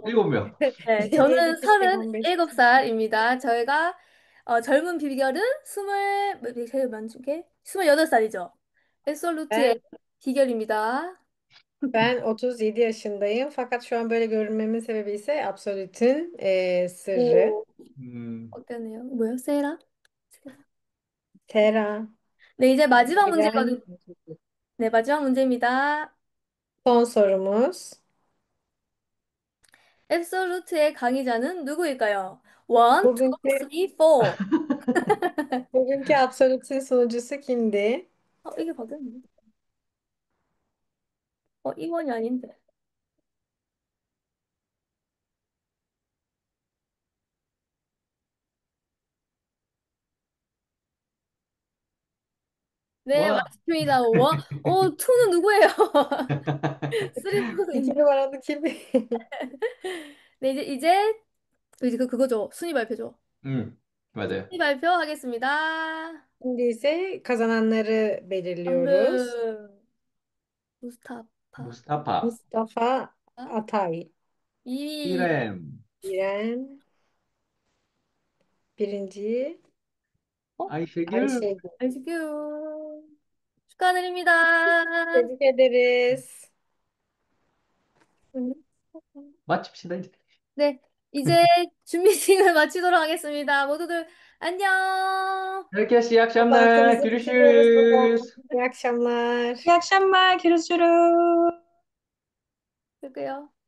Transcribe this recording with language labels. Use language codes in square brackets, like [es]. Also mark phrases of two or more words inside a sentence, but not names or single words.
[ko] 오, 7명. 네, 저는 [tr] 7kişi 15. [ko] 37살입니다. 저희가 젊은 비결은 제일 많은 게 28살이죠. 앱솔루트의 [tr] Ben [ko] 비결입니다. [tr] ben 37 yaşındayım. Fakat şu an böyle görünmemin sebebi ise Absolut'ün sırrı. [ko] 오, 음, 어땠네요? 뭐요? 세라? Tera. 네, 이제 마지막 문제거든요. İrem. 네, 마지막 문제입니다. [tr] Son sorumuz. [ko] 앱솔루트의 강의자는 누구일까요? [en] One, two, [tr] Bugünkü [en] three, four. [tr] bugünkü Absolut'ün sunucusu kimdi? [ko] 이게 바뀌었네. 2번이 아닌데. 네, 와, 맞습니다. 투는 누구예요? 쓰리, 포는 [tr] İki [ko] 있네. [tr] numaralı kim? [ko] 네, 이제 그거죠. 순위 발표죠. 맞아요. 순위 발표하겠습니다. [tr] Şimdi ise kazananları belirliyoruz. [ko] 방금 무스타파 무스타파, Mustafa Atay, 2위 이렘, [tr] İrem, Birinci Ayşegül. Ayşegül. [ko] 아시죠? 축하드립니다. [tr] Tebrik ederiz. [ko] 마칩시다, 이제. 네, 이제 준비팅을 마치도록 하겠습니다. 모두들 안녕. [tr] Herkese iyi akşamlar. Toplantımızı bitiriyoruz burada. Görüşürüz. İyi akşamlar. İyi akşamlar. Görüşürüz. [ko] 그게요.